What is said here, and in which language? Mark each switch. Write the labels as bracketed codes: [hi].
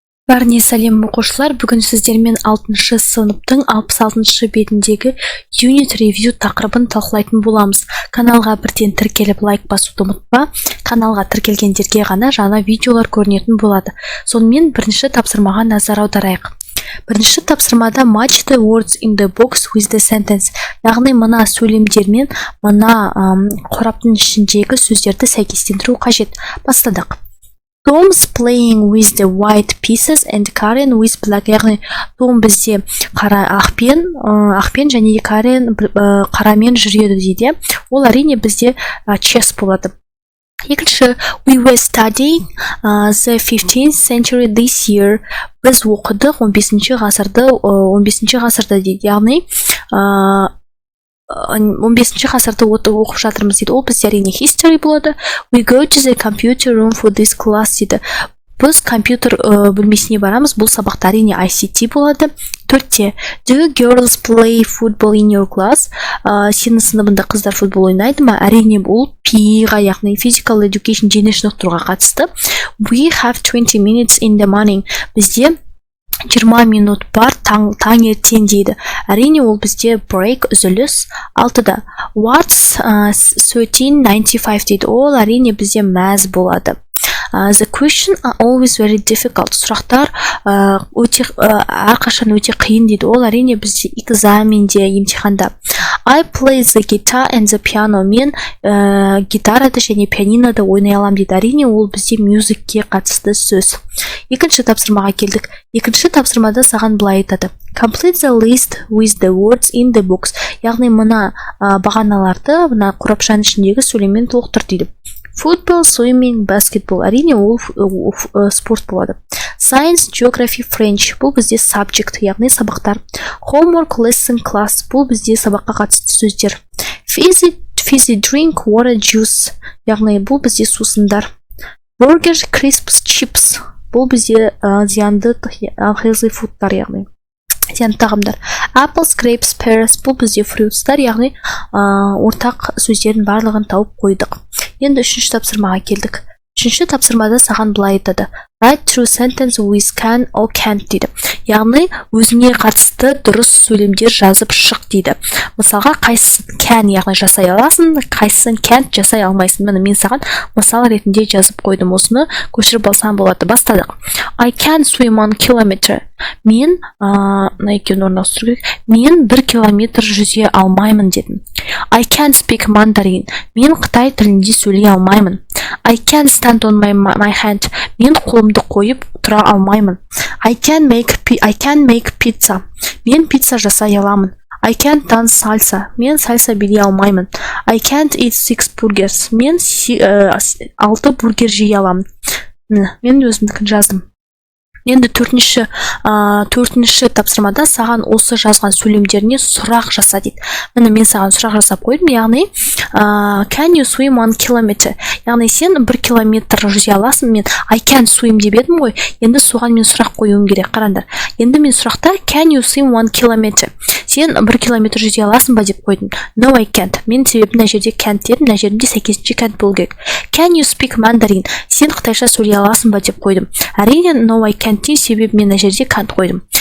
[kk] Бәріне сәлем оқушылар, бүгін сіздермен 6-шы сыныптың 66-шы бетіндегі Unit Review тақырыбын талқылайтын боламыз. Каналға бірден тіркеліп лайк басуды ұмытпа. Каналға тіркелгендерге ғана жаңа видеолар көрінетін болады. Сонымен бірінші тапсырмаға назар аударайық. Бірінші тапсырмада [en] match the words in the box with the sentence. [kk] Яғни мына сөйлемдермен мына қораптың ішіндегі сөздерді сәйкестендіру қажет. Бастадық. [en] Tom's playing with the white pieces and Karen with black. [kk] Яғни Том бізде ақпен және Karen қарамен жүреді дейді. Ол әрине бізде chess болады. Екінші, [en] we were studying the 15th century this year. [kk] Біз оқыдық 15-ші ғасырда дейді. Яғни 15-ші ғасырда оқып жатырмыз дейді. Ол бізде әрине history болады. [en] We go to the computer room for this class [kk] дейді. Біз компьютер бөлмесіне барамыз. Бұл сабақта әрине ICT болады. Төртте, [en] do girls play football in your class? [kk] Сенің сыныбында қыздар футбол ойнайды ма? Әрине бұл PE-ға, яғни [en] physical education [kk] дене шынықтыруға қатысты. [en] We have 20 minutes in the morning. [kk] Бізде 20 минут бар таңертең дейді. Әрине ол бізде break, үзіліс. Алтыда, [en] what's 1395 [kk] дейді. Ол әрине бізде мәз болады. [en] The question are always very difficult. [kk] Сұрақтар әрқашан өте қиын дейді. Ол әрине бізде экзаменде, емтиханда. [en] I play the guitar and the piano. [kk] Мен гитарада және пианинода ойнай алам дейді. Әрине ол бізде мюзикке қатысты сөз. Екінші тапсырмаға келдік. Екінші тапсырмада саған былай айтады. [en] Complete the list with the words in the box. [kk] Яғни мына бағаналарды мына қорапшаның ішіндегі сөйлеммен толықтыр дейді. [en] Football, swimming, basketball. [kk] Әрине ол спорт болады. [en] Science, geography, French. [kk] Бұл бізде subject, яғни сабақтар. [en] Homework, lesson, class. [kk] Бұл бізде сабаққа қатысты сөздер. [en] Fizzy, drink, water, juice. [kk] Яғни бұл бізде сусындар. [en] Burger, crisps, chips. [kk] Бұл бізде зиянды unhealthy foodтар, яғни зиянды тағамдар. [en] Apples, grapes, pears. [kk] Бұл бізде fruitстар, яғни ортақ сөздердің барлығын тауып қойдық. Енді үшінші тапсырмаға келдік. Үшінші тапсырмада саған былай айтады. [en] Write true sentence with can or can't [kk] дейді. Яғни өзіңе қатысты дұрыс сөйлемдер жазып шық дейді. Мысалға қайсысын can, яғни жасай аласың, қайсысын can't жасай алмайсың. Мен саған мысал ретінде жазып қойдым. Осыны көшіріп алсам болады. Бастадық. [en] I can swim 1 kilometer. [kk] Мен 1 километр жүзе алмаймын дедім. [en] I can't speak Mandarin. [kk] Мен Қытай тілінде сөйлей алмаймын. [en] I can't stand on my hand. [kk] Мен қолымды қойып тұра алмаймын. [en] I can make pizza. [kk] Мен пицца жасай аламын. [en] I can't dance salsa. [kk] Мен сальса билей алмаймын. [en] I can't eat 6 burgers. [kk] Мен 6 бургер жей аламын. Мен өзімдікін жаздым. Енді төртінші тапсырмада саған осы жазған сөйлемдеріне сұрақ жаса дейді. Мен саған сұрақ жасап қойдым, яғни [en] can you swim 1 kilometer? [kk] Яғни сен 1 километр жүзе аласың. Мен [en] I can swim [kk] деп едім ғой. Енді соған мен сұрақ қоюым керек. Қараңдар. Енді мен сұрақта [en] can you swim 1 kilometer? [kk] Сен 1 километр жүзе аласың ба деп қойдым. [en] No, I can't. [kk] Мен себебі мына жерде can't дедім, мына жерде сәйкесінше can't болу керек. [en] Can you speak Mandarin? [kk] Сен қытайша сөйлей аласың ба деп қойдым. Әрине [en] no, I can't [kk] дейді, себебі мен мына жерде can't қойдым.